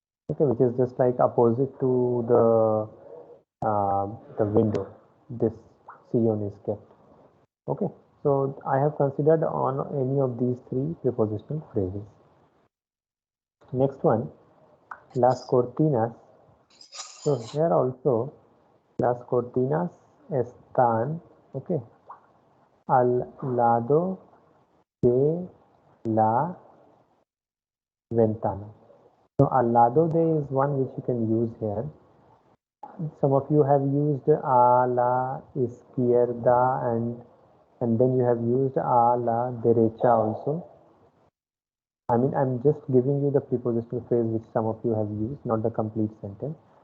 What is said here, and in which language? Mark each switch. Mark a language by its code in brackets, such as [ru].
[en] Okay, which is just like opposite to the window. This sillon is kept. Okay, so I have considered on any of these three prepositional phrases. Next one, [es] las cortinas. [en] So here also, [es] las cortinas están, okay, al lado de la ventana. [en] So [es] al lado de [en] is one which you can use here. Some of you have used [es] a la izquierda [en] and then you have used [es] a la derecha [en] also. I mean, I'm just giving you the prepositional phrase which some of you have used, not the complete sentence.